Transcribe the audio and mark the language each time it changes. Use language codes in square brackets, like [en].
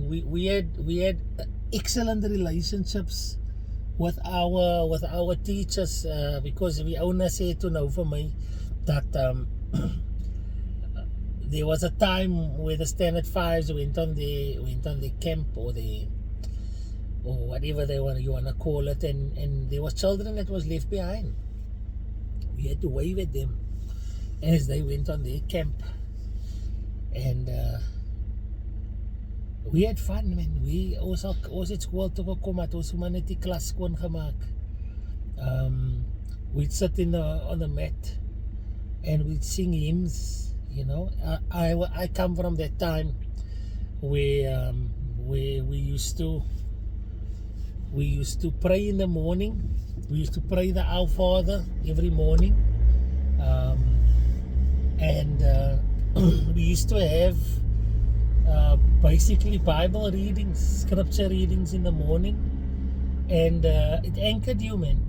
[en] We had excellent relationships with our teachers, because we only say to know for me that there was a time where the Standard 5s went on the camp or whatever you wanna call it, and there was children that was left behind. We had to wave at them as they went on their camp. And we had fun, man. [af] Ons het skool toe gekom, het ons maar net die klas skoon gemaak. [en] We'd sit on the mat and we'd sing hymns, you know. I come from that time where we used to pray in the morning. We used to pray the Our Father every morning, and we used to have basically Bible readings, scripture readings in the morning, and it anchored you, man.